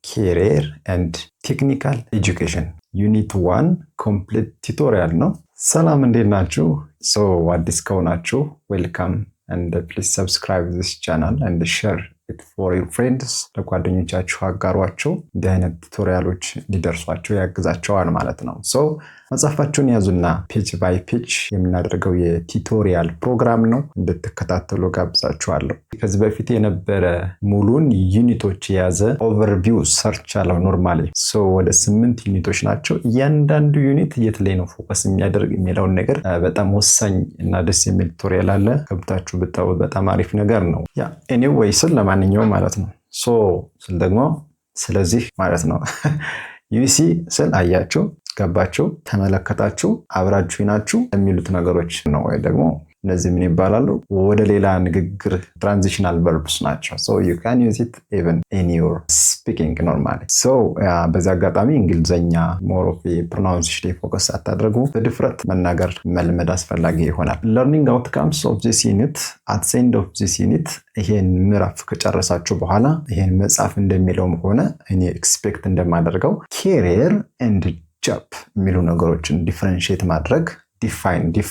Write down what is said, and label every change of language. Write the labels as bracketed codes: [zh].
[en] Career and Technical Education Unit 1 Complete Tutorial ነው። [am] ሰላም እንዴት ናችሁ? አዲስ ከሆናችሁ [en] welcome and please subscribe this channel and share it for your friends። [am] ለጓደኞቻችሁ አጋሯቸው። እንዲህ አይነት ቱቶሪያሎች እንዲደርሷቸው ያግዛቸዋል ማለት ነው። መጽሐፋችሁን ያዙና ፔጅ ባይ ፔጅ የምናደርገው የቱቶሪያል ፕሮግራም ነው። እንድትከታተሉ ጋብዛችኋለሁ። ከዚህ በፊት የነበረ ሙሉን ዩኒቶች የያዘ ኦቨርቪው ሰርች አለው ኖርማሊ። ወደ 8 ዩኒቶች ናቸው። እያንዳንዱ ዩኒት የት ላይ ነው ፎከስ የሚያደርግ የሚለውን ነገር በጣም ወሳኝ እና ደስ የሚል ቱቶሪያል አለ። ገብታችሁ ብታዩ በጣም አሪፍ ነገር ነው። ኤኒዌይ ለማንኛውም ማለት ነው። ስል ደግሞ ስለዚህ ማለት ነው ዩሲ ስል አያችሁ፣ ገባችሁ፣ ተመለከታችሁ፣ አብራችሁ ናችሁ የሚሉት ነገሮች ነው። ወይ ደግሞ እነዚህ ምን ይባላሉ? ወደ ሌላ ንግግር ትራንዚሽናል ቨርብስ ናቸው። [en] you can use it even in your speaking normally. [am] በዚህ አጋጣሚ እንግሊዘኛ [en] more of a pronunciation focus [am] አታድርጉ። በድፍረት መናገር መልመድ አስፈላጊ ይሆናል። [en] learning outcomes of this unit [am] at the end of this unit ይሄን ምዕራፍ ከጨረሳችሁ በኋላ ይሄን መጽሐፍ እንደሚለውም ሆነ እኔ ኤክስፔክት እንደማደርገው [en] career and job [am] የሚሉ ነገሮችን ዲፈረንሺየት ማድረግ ዲፋይን